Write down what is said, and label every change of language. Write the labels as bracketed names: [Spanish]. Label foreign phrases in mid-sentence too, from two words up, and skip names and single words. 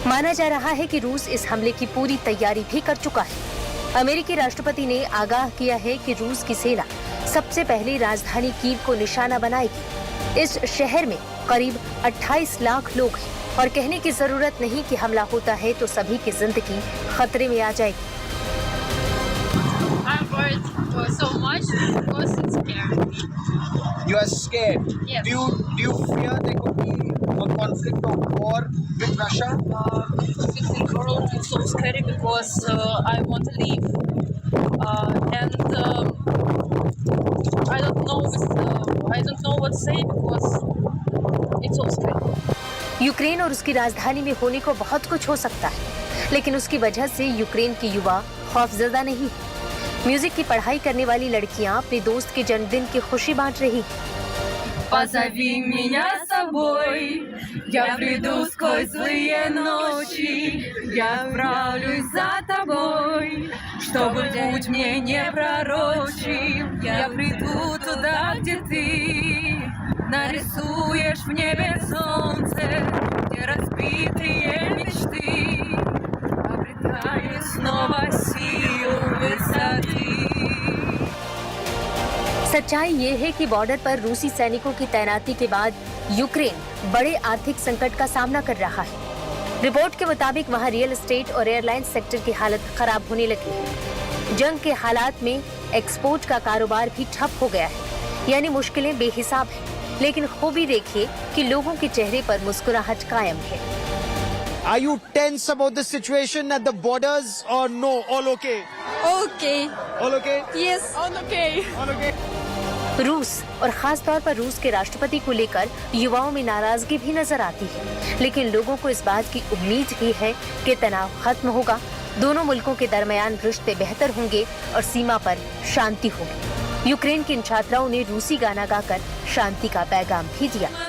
[Hindi] माना जा रहा है कि रूस इस हमले की पूरी तैयारी भी कर चुका है। अमेरिकी राष्ट्रपति ने आगाह किया है कि रूस की सेना सबसे पहले राजधानी कीव को निशाना बनाएगी। इस शहर में करीब 28 लाख लोग हैं और कहने की जरूरत नहीं कि हमला होता है तो सभी की जिंदगी खतरे में आ जाएगी। [English] So much because it's scary. You are scared. Yes. Do you fear there could be a conflict or war with Russia? It's in the world. It's so scary because I want to leave, and I don't know what to say because it's so scary. [Hindi] यूक्रेन और उसकी राजधानी में होने को बहुत कुछ हो सकता है, लेकिन उसकी वजह से यूक्रेन के युवा खौफजदा नहीं। म्यूजिक की पढ़ाई करने वाली लड़कियां अपने दोस्त के जन्मदिन की खुशी बांट रही। [Russian] Позови меня с собой, я приду сквозь злые ночи, я отправлюсь за тобой, чтобы путь мне не пророчил. Я приду туда, где ты нарисуешь в небе солнце, где разбитые мечты обретают снова силу высоты. [Hindi] सच्चाई ये है कि बॉर्डर पर रूसी सैनिकों की तैनाती के बाद यूक्रेन बड़े आर्थिक संकट का सामना कर रहा है। रिपोर्ट के मुताबिक वहां [English] real estate [Hindi] और [English] airline sector [Hindi] की हालत खराब होने लगी है। जंग के हालात में एक्सपोर्ट का कारोबार भी ठप हो गया है, यानी मुश्किलें बेहिसाब हैं। लेकिन खूबी देखिए कि लोगों के चेहरे पर मुस्कुराहट कायम है। [English] Are you tense about the situation at the borders or no? All okay? Okay. All okay? Yes. Okay. All okay? [Hindi] रूस और खास तौर पर रूस के राष्ट्रपति को लेकर युवाओं में नाराजगी भी नजर आती है, लेकिन लोगों को इस बात की उम्मीद भी है कि तनाव खत्म होगा, दोनों मुल्कों के दरमियान रिश्ते बेहतर होंगे और सीमा पर शांति होगी। यूक्रेन की इन छात्राओं ने रूसी गाना गाकर शांति का पैगाम भी दिया।